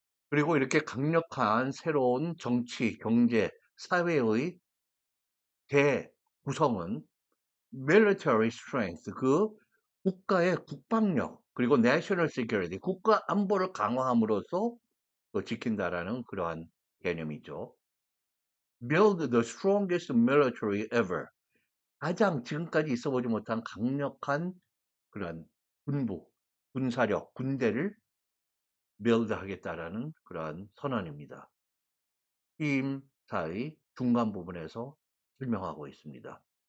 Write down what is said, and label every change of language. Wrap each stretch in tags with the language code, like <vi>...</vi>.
<ko>그리고 이렇게 강력한 새로운 정치, 경제, 사회의 대구성은 military strength 그 국가의 국방력 그리고 national security 국가 안보를 강화함으로써 지킨다라는 그러한 개념이죠.</ko> <en>Build the strongest military ever.</en> <ko>가장 지금까지 있어보지 못한 강력한 그런 군부, 군사력, 군대를 build 하겠다라는 그러한 선언입니다. 취임사의 중간 부분에서 설명하고 있습니다.</ko>